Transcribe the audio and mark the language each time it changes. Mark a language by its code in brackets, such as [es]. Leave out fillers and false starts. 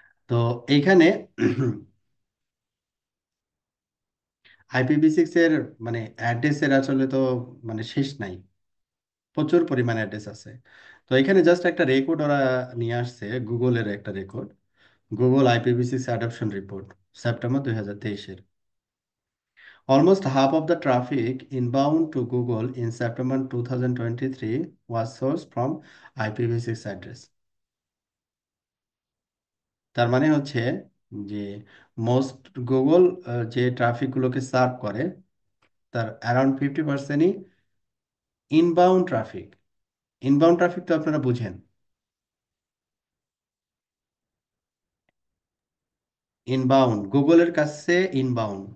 [bn] তো এইখানে IPv6 এর মানে অ্যাড্রেসের আসলে তো মানে শেষ নাই, প্রচুর পরিমাণে অ্যাড্রেস আছে। তো এখানে জাস্ট একটা রেকর্ড ওরা নিয়ে আসছে, গুগলের একটা record, Google IPv6 adoption report, September 2023-এর। [en] Almost half of the traffic inbound to Google in September 2023 was sourced from IPv6 address. [bn] তার মানে হচ্ছে যে মোস্ট গুগল যে ট্রাফিকগুলোকে সার্ভ করে তার around 50%ই inbound traffic. Inbound traffic তো আপনারা বুঝেন, ইনবাউন্ড গুগলের কাছে ইনবাউন্ড।